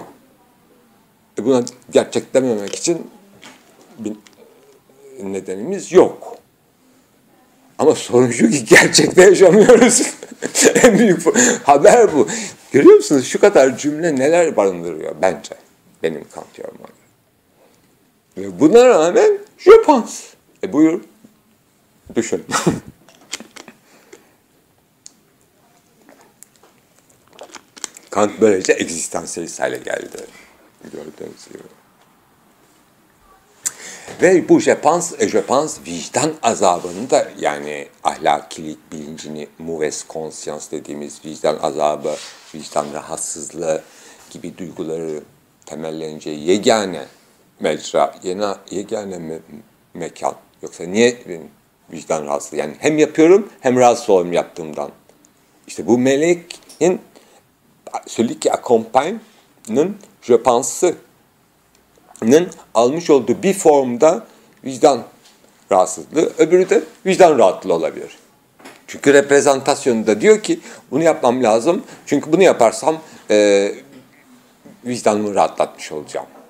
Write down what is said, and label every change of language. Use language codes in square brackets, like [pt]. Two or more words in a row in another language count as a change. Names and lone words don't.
[tr] Buna gerçek dememek için bir nedenimiz yok. Ama sorun şu ki gerçekte yaşamıyoruz. En büyük haber bu. Görüyor musunuz? Şu kadar cümle neler barındırıyor bence. Benim Kant yorumuma göre. Ve buna rağmen [fr] je pense. [tr] Buyur. Düşün. Kant böylece egzistansiyelist hale geldi. Gördüğünüz gibi. Ve bu [fr] je pense [tr] vicdan azabını da, yani ahlakilik bilincini, [fr] mauvaise conscience [tr] dediğimiz vicdan azabı, vicdan rahatsızlığı gibi duyguları temelleneceği yegane mecra, yegane mekan. Yoksa niye vicdan rahatsızlığı? Yani hem yapıyorum hem rahatsız oluyorum yaptığımdan. İşte bu meleğin [fr] celui qui accompagne'nın je pense'nin [tr] almış olduğu bir formda vicdan rahatsızlığı, öbürü de vicdan rahatlığı olabilir. Çünkü reprezentasyonunda diyor ki bunu yapmam lazım. Çünkü bunu yaparsam vicdanımı rahatlatmış olacağım.